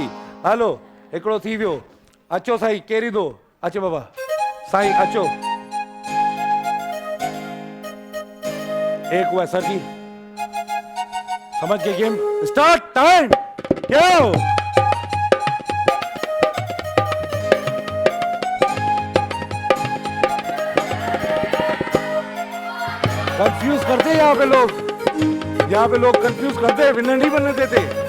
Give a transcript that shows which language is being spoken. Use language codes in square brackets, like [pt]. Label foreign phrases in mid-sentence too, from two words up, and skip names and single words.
[sd] हलो हिकिड़ो थी वियो। अचो साईं, केरी दो, अचो बाबा साईं अचो। [ur] ایک ہوا سر جی، سمجھ کے گیم اسٹارٹ، ٹائم کیوں? کنفیوز کرتے یہاں پے لوگ، یہاں پے لوگ کنفیوز کرتے، ونر نہیں بننے دیتے.